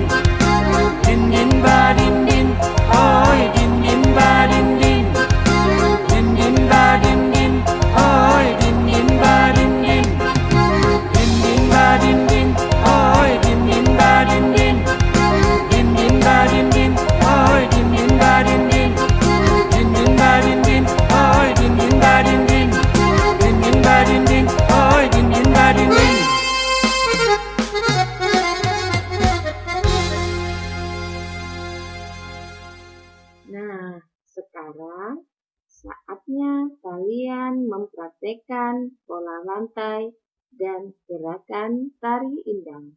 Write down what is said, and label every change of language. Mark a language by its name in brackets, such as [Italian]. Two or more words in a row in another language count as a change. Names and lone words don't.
[Minangkabau] dindin badindin oi dindin badindin dindin badindin oi dindin badindin dindin badindin oi dindin badindin dindin badindin oi dindin badindin dindin badindin oi dindin badindin dindin badindin oi dindin badindin. [Indonesian] Nah, sekarang saatnya kalian mempraktekkan pola lantai dan gerakan tari indang.